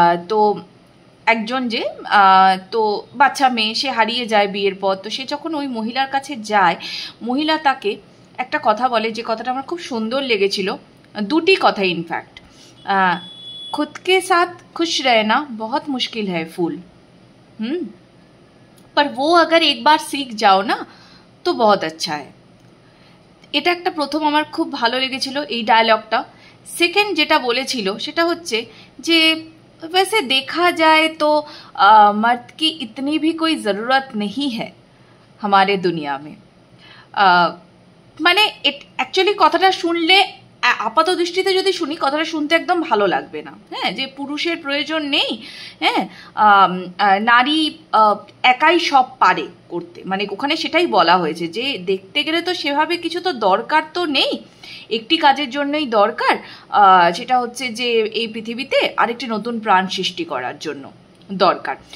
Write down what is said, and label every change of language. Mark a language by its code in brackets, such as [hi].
[bn] তো একজন যে তো বাচ্চা মেয়ে, সে হারিয়ে যায় বিয়ের পর। তো সে যখন ওই মহিলার কাছে যায়, মহিলা তাকে একটা কথা বলে, যে কথাটা আমার খুব সুন্দর লেগেছিল, দুটি কথা ইনফ্যাক্ট। [hi] खुद के साथ खुश रहना बहुत मुश्किल है फूल, पर वो अगर एक बार सीख जाओ ना तो बहुत अच्छा है। [bn] এটা একটা প্রথম আমার খুব ভালো লেগেছিল এই ডায়লগটা। সেকেন্ড যেটা বলেছিল সেটা হচ্ছে যে [hi] वैसे देखा जाए तो मर्द की इतनी भी कोई ज़रूरत नहीं है हमारे दुनिया में। [bn] মানে অ্যাকচুয়ালি কথাটা শুনলে, আপাত দৃষ্টিতে যদি শুনি, কথাটা শুনতে একদম ভালো লাগবে না, হ্যাঁ, যে পুরুষের প্রয়োজন নেই, হ্যাঁ, নারী একাই সব পারে করতে, মানে ওখানে সেটাই বলা হয়েছে যে দেখতে গেলে তো সেভাবে কিছু তো দরকার তো নেই, একটি কাজের জন্যই দরকার, সেটা হচ্ছে যে এই পৃথিবীতে আরেকটি নতুন প্রাণ সৃষ্টি করার জন্য দরকার।